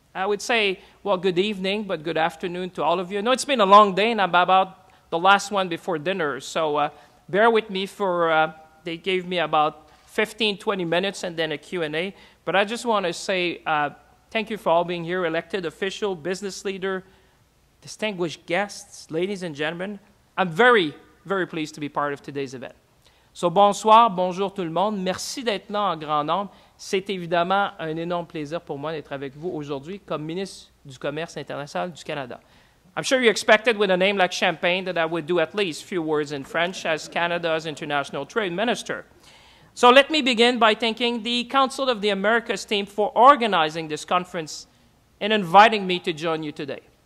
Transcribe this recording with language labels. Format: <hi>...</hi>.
<en>I would say, well, good evening, but good afternoon to all of you. I know it's been a long day, and I'm about the last one before dinner, so bear with me for, they gave me about 15, 20 minutes and then a Q&A. But I just want to say thank you for all being here, elected official, business leader, distinguished guests, ladies and gentlemen. I'm very, very pleased to be part of today's event.</en> <fr>So bonsoir, bonjour tout le monde. Merci d'être là en grand nombre. C'est évidemment un énorme plaisir pour moi d'être avec vous aujourd'hui comme ministre du Commerce international du Canada.</fr> <en>I'm sure you expected with a name like Champagne that I would do at least a few words in French as Canada's International Trade Minister. So let me begin by thanking the Council of the Americas team for organizing this conference and inviting me to join you today.</en>